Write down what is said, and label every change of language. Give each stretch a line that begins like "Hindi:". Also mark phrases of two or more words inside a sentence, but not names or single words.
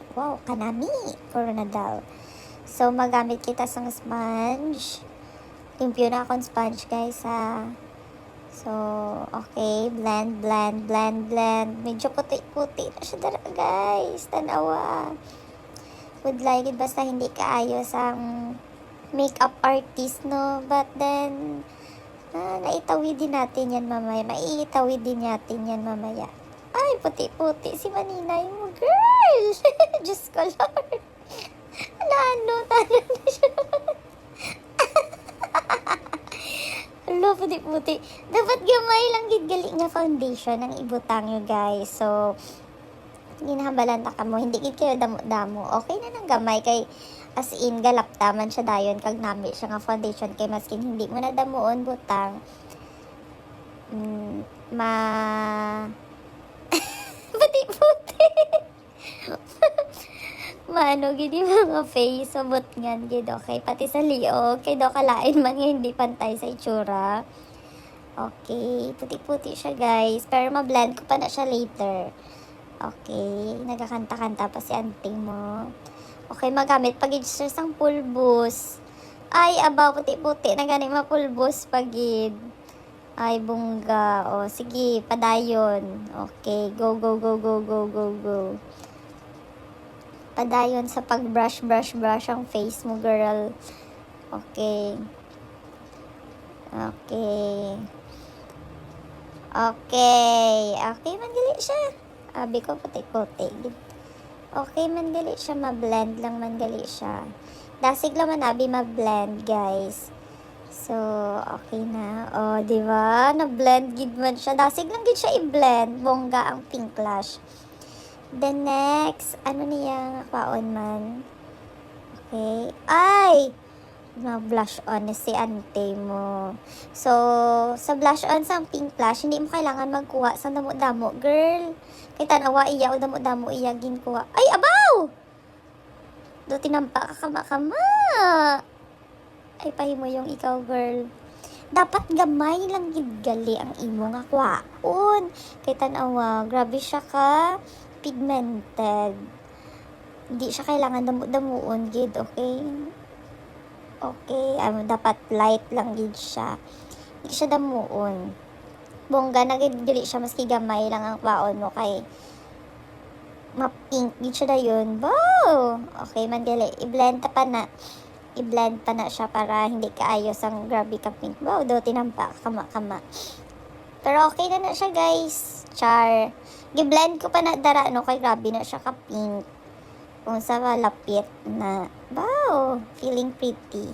Hiligaynon: Wow, kanami. Coronadal. So, magamit kita sang sponge. Limpyo na akong sponge, guys, ha. So, okay. Blend. Medyo puti na siya dara, guys. Tanawa.
English: Would like it
Hiligaynon: basta hindi ka ayos ang
English: makeup artist,
Hiligaynon: no?
English: But then,
Filipino: naitawid din natin yan mamaya. Maiitawid din natin yan mamaya. Ay, puti si Maninay mo, girl! Diyos ko, Lord. Talo na siya.
Hiligaynon: Hello, puti. Dapat gamay lang gid gali nga foundation ang ibutang nyo, guys. So, ginahambalan ta ka mo. Hindi gid kayo damo-damo. Okay na nang gamay kay
English: as in
Hiligaynon: galaptaman siya dayon kag nami siya nga foundation kay maskin hindi mo na damuon butang. Puti. Maano gidi mga face subot ngan gid okay pati sa liog kay do kalain man nga hindi pantay sa itsura. Okay, puti-puti siya guys. Pero ma-blend ko pa na siya later.
Filipino: Okay, nagkakanta-kanta pa si auntie mo.
Hiligaynon: Okay, magamit pagid siya sang pulbos. Ay, aba, puti-puti na gani mapulbos pagid. Ay, bungga. O, sige, padayon.
English: Okay, go, go, go, go, go, go, go.
Hiligaynon: Padayon sa pag-brush, brush, brush ang face mo, girl.
English: Okay. Okay.
Hiligaynon: Okay. Okay, mandali siya. Abi ko, puti-puti. Okay, mandali siya. Ma-blend lang, mandali siya. Dasig naman, abi, ma-blend, guys. So, okay na. O, di ba? Na-blend gid man siya. Dasig lang gid siya i-blend. Bongga ang
English: pink blush.
Hiligaynon: Then next, ano niya paon man? Okay. Ay! Na-blush on si ante mo. So, sa
English: blush on
Hiligaynon: sa
English: pink blush,
Hiligaynon: hindi mo kailangan magkuha sa damo-damo, girl. Kay tanawa iya o damo-damo iya ginkuha. Ay, abaw! Do tinampa ka kama-kama. Ay, pahimo yung ikaw, girl. Dapat gamay lang gid gali ang imo nga kwaon. Kay tanawa, grabe siya ka pigmented. Hindi siya kailangan damo-damuon gid, okay? Okay, dapat light lang gid siya. Hindi siya damuon. Bongga na gid dili siya maski gamay lang ang kwaon mo kay ma-pink gid siya dayon. Wow! Okay, mandili. I-blend pa na siya para hindi kaayos ang grabe ka pink. Wow, do tinampa kama-kama. Pero okay na siya, guys. Char. Gi-blend ko pa na dara no kay grabe na siya ka pink. Kung sa lapit na. Wow,
English: feeling pretty.